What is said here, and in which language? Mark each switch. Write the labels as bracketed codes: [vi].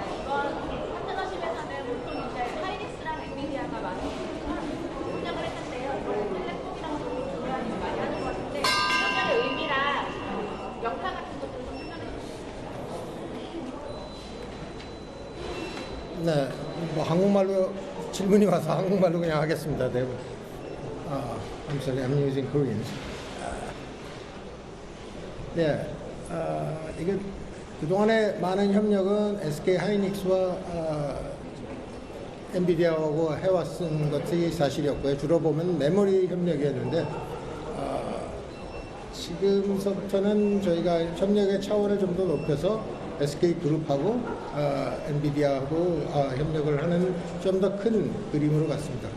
[ko] 파트너십 회사는 보통 이제 하이닉스랑 엔비디아가 많이 협력을 했는데요. 이번에 텔레콤이랑 좀 중요한 일 많이 하는 것 같은데 협력의 의미랑 역할 같은 것들 좀 설명해 주시죠. 네, 뭐 한국말로 질문이 와서 한국말로 그냥 하겠습니다. 네. [en] I'm sorry, I'm using Korean. [ko] 네, 이게 그동안에 많은 협력은 SK하이닉스와 엔비디아하고 해왔은 것이 사실이었고요. 주로 보면 메모리 협력이었는데 지금서부터는 저희가 협력의 차원을 좀 더 높여서 SK그룹하고 엔비디아하고 협력을 하는 좀 더 큰 그림으로 갔습니다.